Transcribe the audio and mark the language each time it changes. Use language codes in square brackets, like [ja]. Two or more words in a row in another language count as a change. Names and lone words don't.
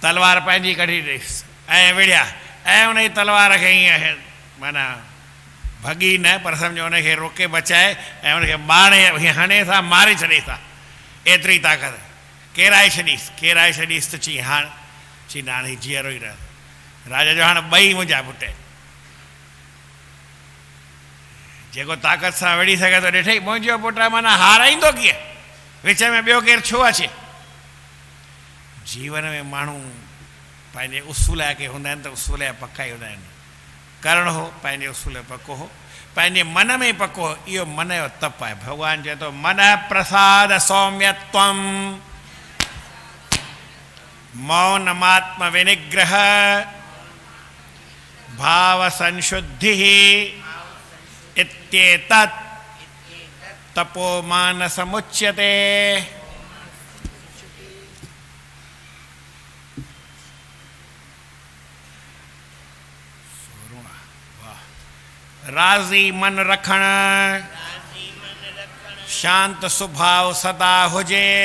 [sd] तलवार पंहिंजी कढी ॾेसि ऐं विढ़िया ऐं उन जी तलवार खे ईअं माना भॻी न पर सम्झो उनखे रोके बचाए ऐं उनखे बाणे हणे था मारे छॾे था, एतिरी ताक़त केराए छॾीसि त चई हाणे चई हाणे जीअरो ई रह। राजा जो हाणे ॿई मुंहिंजा पुट जेको ताक़त सां विड़ी सघे थो ॾिठई मुंहिंजो पुट माना हाराईंदो कीअं, विच में ॿियो केरु छो अचे। जीवन में माण्हू पंहिंजे उसूल के हूंदा आहिनि त उसूल जा पका ई हूंदा आहिनि। करणु हो पंहिंजे उसूल पको हो, पंहिंजे मन में पको हो, इहो मन जो तप आहे। भॻवानु चए थो [sa] मन प्रसाद सौम्यत्वम मौनमात्म विनिग्रह भाव संशुद्धि इत्येतत् तपो मानसमुच्यते। [sd] राज़ी मन रखण शांत स्वभाव सदा हुजे,